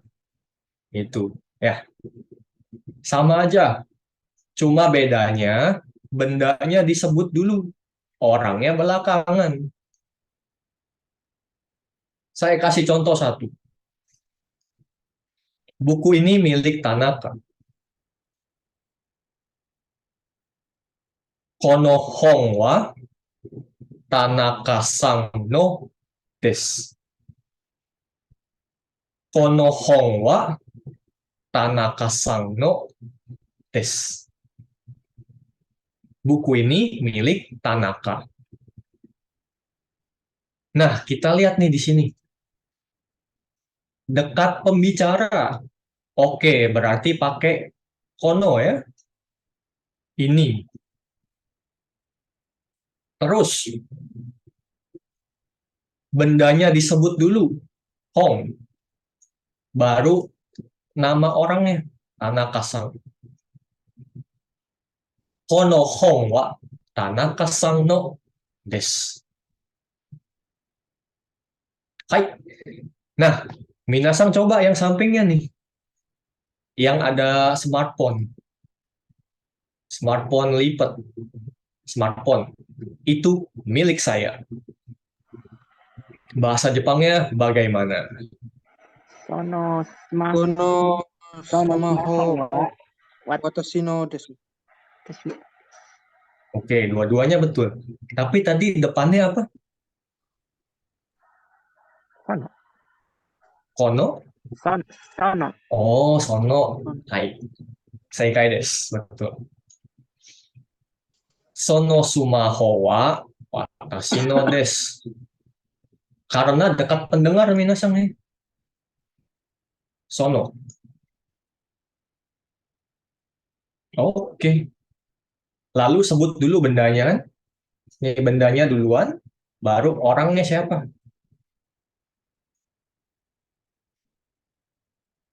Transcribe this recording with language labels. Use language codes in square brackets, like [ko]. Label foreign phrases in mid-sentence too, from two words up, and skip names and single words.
[id] Itu, ya. Sama aja. Cuma bedanya, bendanya disebut dulu. Orangnya belakangan. Saya kasih contoh satu. Buku ini milik Tanaka. [ja] この本は田中さんのです. この本は田中さんのです. [id] Buku ini milik Tanaka. Nah, kita lihat nih di sini. Dekat pembicara. Oke, berarti pakai kono ya. Ini. Terus, bendanya disebut dulu. Hong. Baru nama orangnya. Tanaka-san. [ja] この本は田中さんのです. [id] Hai. Nah, minasang coba yang sampingnya nih. Yang ada smartphone. Smartphone lipat. Smartphone. Itu milik saya. Bahasa Jepangnya bagaimana? [ja] そのスマホこのスマホ wa 私のです. desu. [id] Oke, dua-duanya betul. Tapi tadi depannya apa? [ja] Kono. Kono? Sono. おお、その。はい. 正解です. [id] Betul. [ja] そのスマホは私のです. [id] Karena dekat pendengar, minasang nih. Sono. Oke. Lalu sebut dulu bendanya kan? Ini bendanya duluan, baru orangnya siapa?